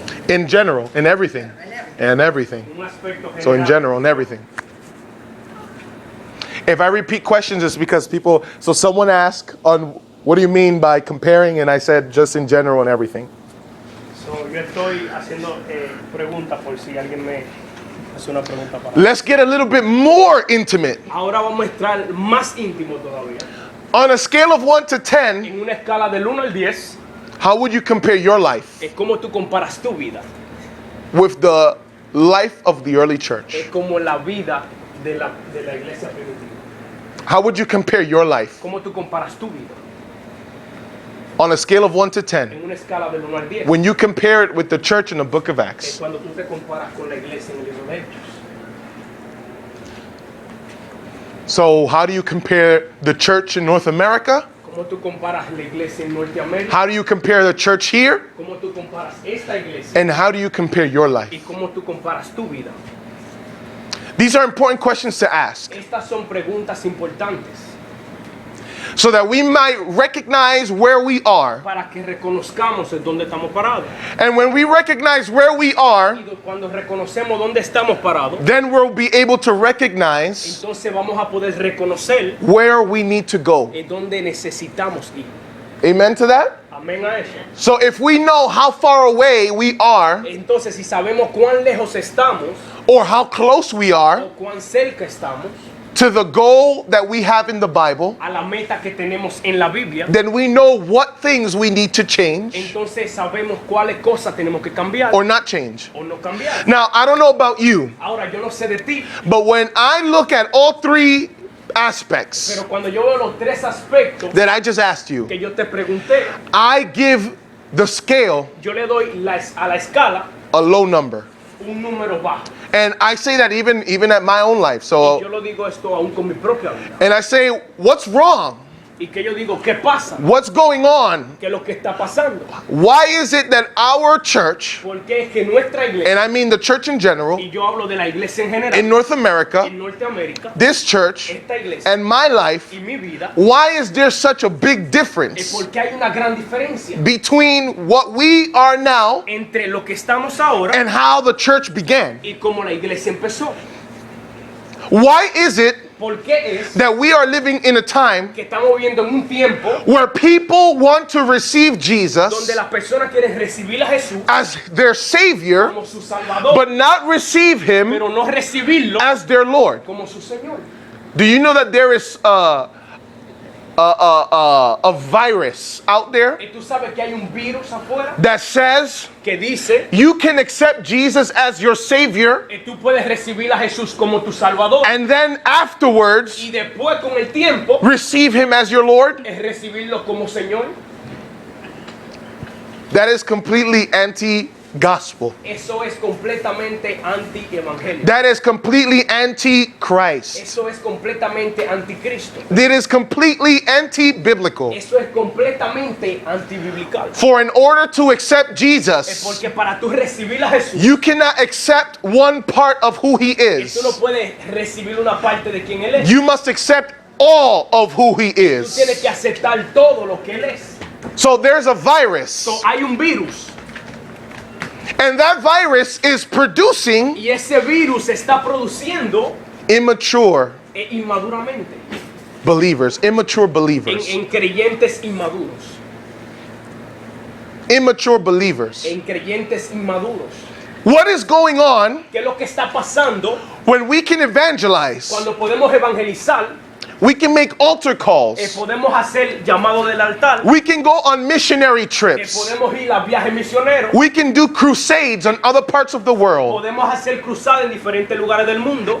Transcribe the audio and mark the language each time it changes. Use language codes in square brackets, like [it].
[en] In general, in everything, and everything. [es] Un aspecto [en] So in general. general, in everything. If I repeat questions, it's because people. So someone asked on what do you mean by comparing, and I said just in general and everything. [es] So, yo estoy haciendo preguntas por si alguien me hace una pregunta para. [en] Let's get a little bit more intimate. [es] Ahora vamos a estar más íntimo todavía. [en] On a scale of 1 to 10, [es] En una escala del 1 al 10, [en] how would you compare your life [es] es como tú comparas tu vida. [en] with the life of the early church? [es] Es como la vida de la iglesia primitiva. [en] How would you compare your life [es] ¿Cómo tú comparas tu vida? [en] on a scale of 1 to 10 [es] En una escala del 1 al 10. [en] when you compare it with the church in the book of [es] Es [en] Acts? [es] cuando tú te comparas con la iglesia en el libro de Hechos. [en] So how do you compare the church in North America? [es] ¿Cómo tú comparas la iglesia en Norteamérica? [en] How do you compare the church here? [es] ¿Cómo tú comparas esta iglesia? [en] And how do you compare your [es] ¿Y [en] life? [es] cómo tú comparas tu vida? [en] These are important questions to ask [es] Estas son preguntas importantes [en] so that we might recognize where we are. [es] para que reconozcamos en dónde estamos parados. [en] And when we recognize where we are, [es] Y cuando reconocemos dónde estamos parados, [en] then we'll be able to recognize [es] entonces vamos a poder reconocer [en] where we need to go. [es] en dónde necesitamos ir. [en] Amen to that? [es] Amén a eso. [en] So if we know how far away we are [es] Entonces, si sabemos cuán lejos estamos [en] or how close we are [es] o cuán cerca estamos [en] to the goal that we have in the Bible, [es] a la meta que tenemos en la Biblia, [en] then we know what things we need to change [es] entonces sabemos cuáles cosas tenemos que cambiar [en] or not change. [es] o no cambiar. [en] Now, I don't know about you, [es] Ahora, yo no sé de ti, [en] but when I look at all three aspects [es] pero cuando yo veo los tres aspectos [en] that I just asked you, [es] que yo te pregunté, [en] I give the scale [es] yo le doy a la escala [en] a low number. [es] un número bajo. [en] And I say that even at my own life. [es] Yo [en] So, [es] lo digo esto aún con mi propia vida. [en] and I say, what's wrong [es] Y que yo digo, ¿qué pasa? [en] What's going on? [es] ¿Qué es lo que está pasando? [en] Why is it that our church, [es] Porque es que nuestra iglesia, [en] and I mean the church in general, [es] y yo hablo de la iglesia en general, [en] in North America, [es] en Norteamérica, [en] this church, [es] esta iglesia [en] and my life, [es] y mi vida, [en] why is there such a big [es] es [en] difference [es] porque hay una gran diferencia [en] between what we are now [es] entre lo que estamos ahora [en] and how the church began? [es] y cómo la iglesia empezó. [en] Why is it [es] ¿Por qué es [en] that we are living in a time [es] que estamos viviendo en un tiempo [en] where people want to receive [es] donde [en] Jesus [es] las personas quieren recibir a Jesús [en] as their Savior, [es] como su Salvador, [en] but not receive Him [es] pero no recibirlo [en] as their Lord? [es] como su Señor? [en] Do you know that there is a virus out there [es] Y tú sabes que hay un virus afuera [en] that says [es] que dice [en] you can accept Jesus as your Savior, [es] que tú puedes recibir a Jesús como tu Salvador [en] and then afterwards [es] y después con el tiempo [en] receive Him as your Lord? [es] es recibirlo como Señor. [en] That is completely anti-gospel. [es] Eso es completamente anti-evangelio. [en] That is completely anti-Christ. [es] Eso es completamente anticristo. [en] It is completely anti-biblical. [es] Eso es completamente antibiblical. [en] For in order to accept [es] Es [en] Jesus, [es] porque para tú recibir a Jesús, [en] you cannot accept one part of who He [es] tú no [en] is. [es] puedes recibir una parte de quien Él es. [en] You must accept all of who He [es] Tú tienes [en] is. [es] que aceptar todo lo que Él es. [en] So there's a virus, [es] So, hay un virus [en] and that virus is producing [es] y ese virus está produciendo [en] immature [es] inmaduramente [en] believers, immature believers, [es] en creyentes inmaduros. [en] immature believers. [es] En creyentes inmaduros. [en] What is going on [es] ¿Qué es lo que está pasando [en] when we can evangelize? [es] cuando podemos evangelizar? [en] We can make altar calls. [es] Podemos hacer llamado del altar. [en] We can go on missionary trips. [es] Podemos ir a viajes misioneros. [en] We can do crusades on other parts of the world. [es] Podemos hacer cruzadas en diferentes lugares del mundo.